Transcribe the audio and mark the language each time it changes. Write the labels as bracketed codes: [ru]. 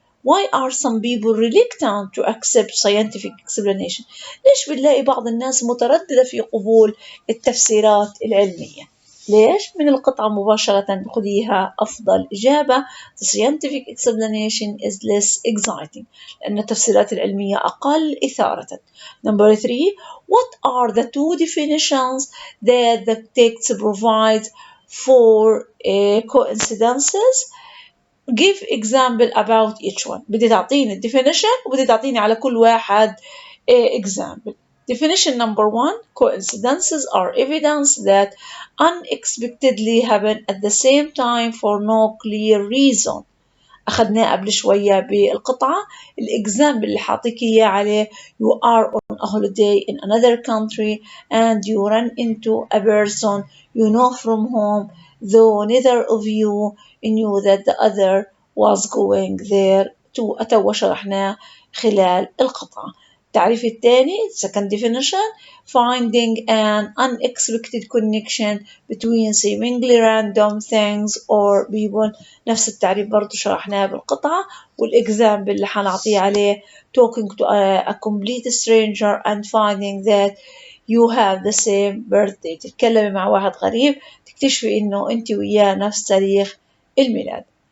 [en] Why are some people reluctant to accept scientific explanation؟ [ar] ليش بنلاقي بعض الناس مترددة في قبول التفسيرات العلمية؟ ليش؟ من القطعة مباشرة خذيها أفضل إجابة. [en] The scientific explanation is less exciting. [ar] لأن التفسيرات العلمية أقل إثارة. [en] Number 3. What are the 2 definitions that the text provides for coincidences? Give example about each one. [ar] بدي تعطيني definition وبدي تعطيني على كل واحد example. [en] Definition number 1. Coincidences are evidence that unexpectedly happen at the same time for no clear reason. [ar] أخذناه قبل شوية بالقطعة. الإكزامبل اللي حاطيك إياه عليه: [en] you are on a holiday in another country and you run into a person you know from home, though neither of you knew that the other was going there to. [ar] أتوا شرحناه خلال القطعة. التعريف الثاني [en] second definition: finding an unexpected connection between seemingly random things or people. [ar] نفس التعريف برضو شرحناه بالقطعة. والإكزامبل اللي حنعطيه عليه: [en] talking to a complete stranger and finding that you have the same birthday. [ar] تتكلمي مع واحد غريب تكتشفي إنه أنت وياه نفس تاريخ الميلاد.